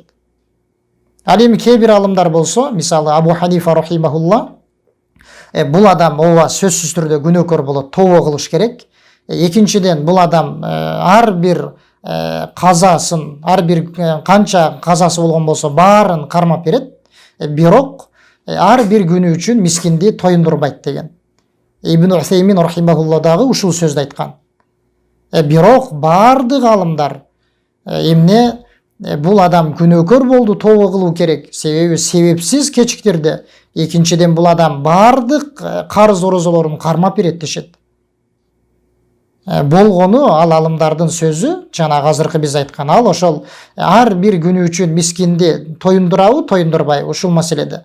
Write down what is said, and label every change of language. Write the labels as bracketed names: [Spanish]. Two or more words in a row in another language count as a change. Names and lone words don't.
[Kyrgyz] Ал эми кээ бир алымдар болсо, мисалы Абу Ханифа рахимахулла, бул адам ооба сөзсүз түрдө күнөөкөр болот, тообо кылыш керек. Экинчиден бул адам ар бир казасын, ар бир канча казасы болгон болсо баарын кармап берет. Бирок ар бир күнү үчүн мискинди тоюндурбайт деген. Ибн Усаймин рахимахулла дагы ушул сөздү айткан. Бирок бардык алымдар эмне бул адам күнөөкөр болду, тообо кылуу керек. Себеби себепсиз кечиктирди. Экинчиден бул адам бардык карыз орозолорун кармап берет дешет. Болгону ал алымдардын сөзү, жана азыркы биз айткан, ал ошол ар бир күнү үчүн мискинди тоюндурабы, тоюндурбайбы ушул маселеде.